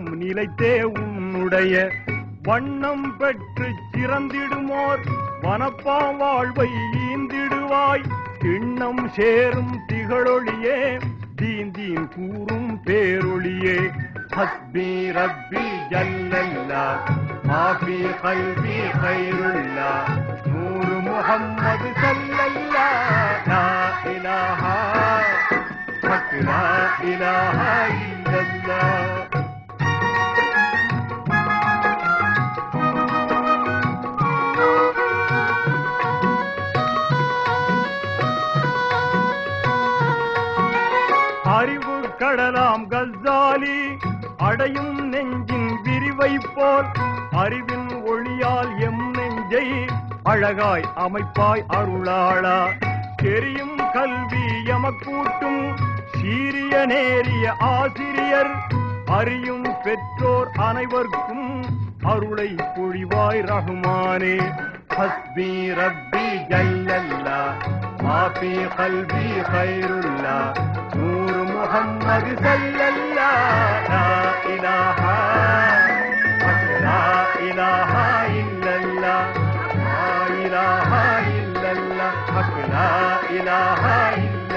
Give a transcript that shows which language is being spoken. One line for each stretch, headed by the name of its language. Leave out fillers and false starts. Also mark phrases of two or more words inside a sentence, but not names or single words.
Tamil: நிலைத்தே உன்னுடைய வண்ணம் பெற்று சிறந்திடுமோர் வனப்பா வாழ்வை ஈந்திடுவாய் எண்ணம் சேரும் திகழொளியே தீந்தீன் கூறும் பேரொளியே
Arabic: حسبي ربي جل الله ما في قلبي خير الله نور محمد صلى الله لا إله حق لا إله إلا الله
Tamil: அறிவு கடலாம் கஸ்ஸாலி அடையும் நெஞ்சின் விரிவை போல் அறிவின் ஒளியால் எம் நெஞ்சை அழகாய் அமைப்பாய் அருளாளா தெரியும் கல்வி எமக்கூட்டும் சீரிய நேரிய ஆசிரியர் அறியும் பெற்றோர் அனைவருக்கும் அருளை பொழிவாய் ரஹ்மானே
Arabic: حسبي ربي جل الله ما في قلبي خير الله نور محمد صلى الله لا إله لا إله إلا الله لا إله إلا الله لا إله إلا